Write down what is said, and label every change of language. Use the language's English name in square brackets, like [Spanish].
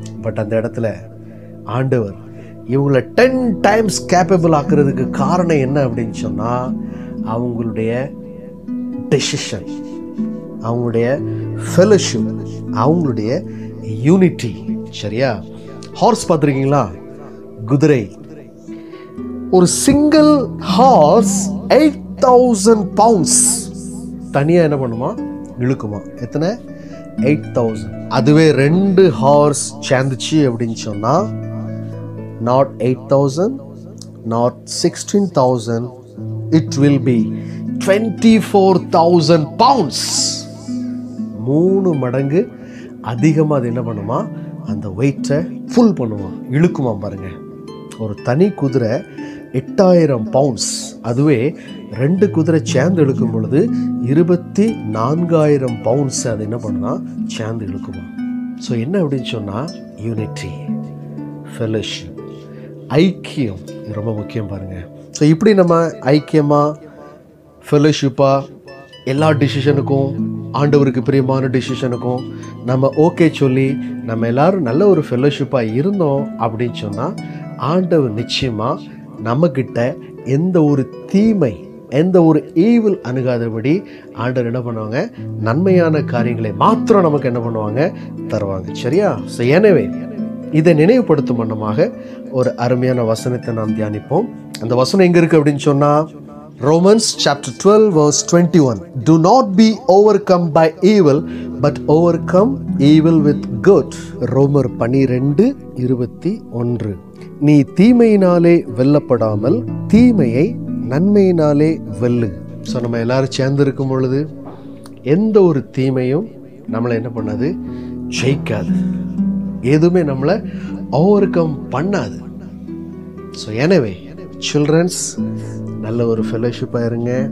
[Tamil] But அந்த இடத்துல ஆண்டவர் இவங்களை 10 டைம்ஸ் கேப்பபிள் ஆக்குறதுக்கு காரணம் என்ன அப்படின்னு சொன்னால், அவங்களுடைய டெசிஷன், அவங்களுடைய ஃபெலோஷிப், அவங்களுடைய யூனிட்டி. சரியா? ஹார்ஸ் பார்த்துருக்கீங்களா? குதிரை. ஒரு சிங்கிள் ஹார்ஸ் 8,000 பவுண்ட்ஸ் தனியாக என்ன பண்ணுமா, இழுக்குமா. எத்தனை? 8,000. அதுவே 2 ஹார்ஸ் சேர்ந்துச்சு அப்படின்னு சொன்னால், [English] not 8,000, not 16,000, it will be 24,000 pounds. [Tamil] 3 மடங்கு அதிகமாக அது என்ன பண்ணுமா, அந்த வெயிட்டை ஃபுல் பண்ணுமா, இழுக்குமா. பாருங்க, ஒரு தனி குதிரை 8,000 பவுண்ட்ஸ், அதுவே 2 குதிரை சேர்ந்து இழுக்கும் பொழுது 24,000 பவுண்ட்ஸ் அது என்ன பண்ணுனா, சேர்ந்து இழுக்குமா. ஸோ என்ன அப்படின்னு சொன்னால், யூனிட்டி, ஃபெலோஷிப், ஐக்கியம் ரொம்ப முக்கியம். பாருங்கள், ஸோ இப்படி நம்ம ஐக்கியமாக, ஃபெலோஷிப்பாக எல்லா டிசிஷனுக்கும், ஆண்டவருக்கு பிரியமான டிசிஷனுக்கும் நம்ம ஓகே சொல்லி நம்ம எல்லோரும் நல்ல ஒரு ஃபெலோஷிப்பாக இருந்தோம் அப்படின்னு சொன்னால், ஆண்டவர் நிச்சயமாக நம்மக்கிட்ட எந்த ஒரு தீமை, எந்த ஒரு ஈவில் அணுகாதபடி ஆண்டவர் என்ன பண்ணுவாங்க, நன்மையான காரியங்களை மாத்திரம் நமக்கு என்ன பண்ணுவாங்க, தருவாங்க. சரியா? ஸோ எனவே இதை நினைவுபடுத்தும் வண்ணமாக ஒரு அருமையான வசனத்தை நாம் தியானிப்போம். அந்த வசனம் எங்கே இருக்குது அப்படின்னு சொன்னால், [English] Romans chapter 12 verse 21. Do not be overcome by evil, but overcome evil with good. [Tamil] ரோமர் 12:21. நீ தீமையினாலே வெல்லப்படாமல் தீமையை நன்மையினாலே வெல்லு. ஸோ நம்ம எல்லாரும் சேர்ந்து இருக்கும் பொழுது எந்த ஒரு தீமையும் நம்மளை என்ன பண்ணாது, ஜெயிக்காது. எதுவுமே நம்மளை ஓவர் கம் பண்ணாது. ஸோ எனவே சில்ட்ரன்ஸ், நல்ல ஒரு ஃபெலோஷிப்பாக இருங்க.